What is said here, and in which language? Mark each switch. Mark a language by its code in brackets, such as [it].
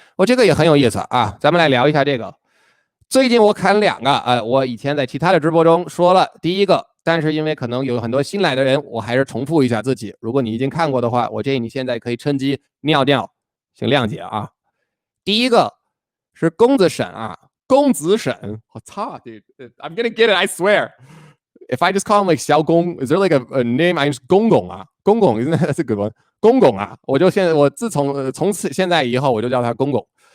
[zh] 我这个也很有意思啊，咱们来聊一下这个。最近我看2个，我以前在其他的直播中说了第一个，但是因为可能有很多新来的人，我还是重复一下自己。如果你已经看过的话，我建议你现在可以趁机尿尿，请谅解啊。第一个是公子神啊。公子沈，我操 [en] ，dude, I'm gonna get it, I swear. If I just call him like 小公 is there like a name? I'm just [zh] 公公啊，公公 [en] ，isn't that a good one? [zh] 公公啊，我自从此现在以后，我就叫他公公。